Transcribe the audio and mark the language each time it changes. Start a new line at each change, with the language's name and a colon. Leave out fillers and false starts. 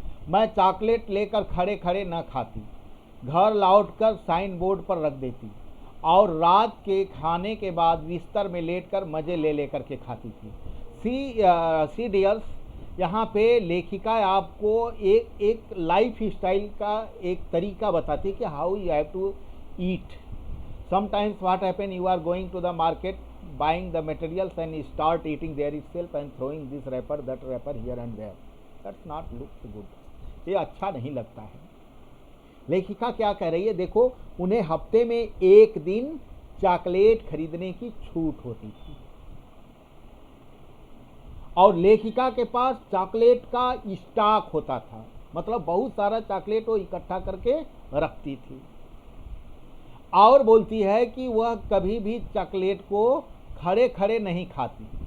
Hindi: मैं चॉकलेट लेकर खड़े खड़े न खाती, घर लौटकर साइन बोर्ड पर रख देती और रात के खाने के बाद बिस्तर में लेटकर मज़े ले लेकर के खाती थी। सी डियर्स, यहाँ पे लेखिका आपको एक लाइफ स्टाइल का एक तरीका बताती है कि
English: How you have to eat. Sometimes what happen, you are going to the market, buying the materials and start eating there itself and throwing this wrapper, that wrapper here and there. That's not look good.
Hindi: ये अच्छा नहीं लगता है। लेखिका क्या कह रही है, देखो, उन्हें हफ्ते में एक दिन चॉकलेट खरीदने की छूट होती थी और लेखिका के पास चॉकलेट का स्टॉक होता था। मतलब बहुत सारा चॉकलेट वो इकट्ठा करके रखती थी और बोलती है कि वह कभी भी चॉकलेट को खड़े खड़े नहीं खाती।